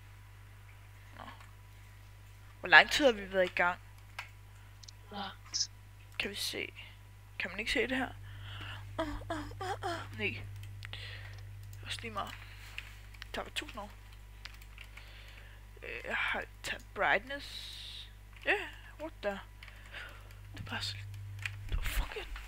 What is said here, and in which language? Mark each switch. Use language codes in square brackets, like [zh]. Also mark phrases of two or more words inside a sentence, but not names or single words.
[da] Hvor lang tid har vi været i gang? Langt. Kan vi se? Kan man ikke se det her? Nej. Også lige meget. Det tager 1000 år. Jeg har taget brightness. Ja, [en] yeah, what the? [da] Det er bare så... Det var fucking...